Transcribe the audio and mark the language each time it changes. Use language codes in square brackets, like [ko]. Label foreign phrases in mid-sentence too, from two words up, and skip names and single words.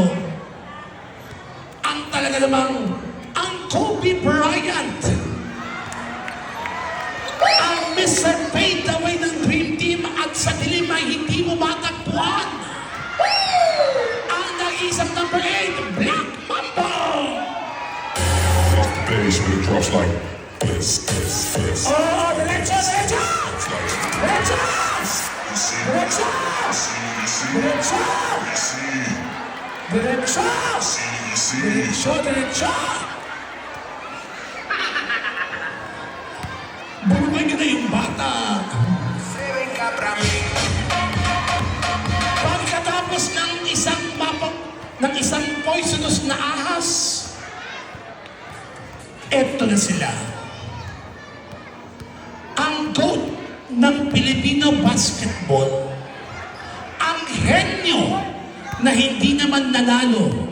[tl] Ang talaga namang, ang Kobe Bryant. Ang Mr. Fade Away ng Dream Team at sa dilim ay hindi mo matagpuan. Ang nag-iisang number 8, Black Mambo. [en] Bass with a drop like [es] Oh, derecho, derecho! Derecho! Derecho! Derecho! Derecho! Derecho, derecho! [tl] Bumabay ka na yung bata. [es] Se venga para mí. [tl] Pagkatapos ng isang poisonous na ahas, eto na sila. Ang GOAT ng Filipino basketball, ang henyo na hindi naman nanalo,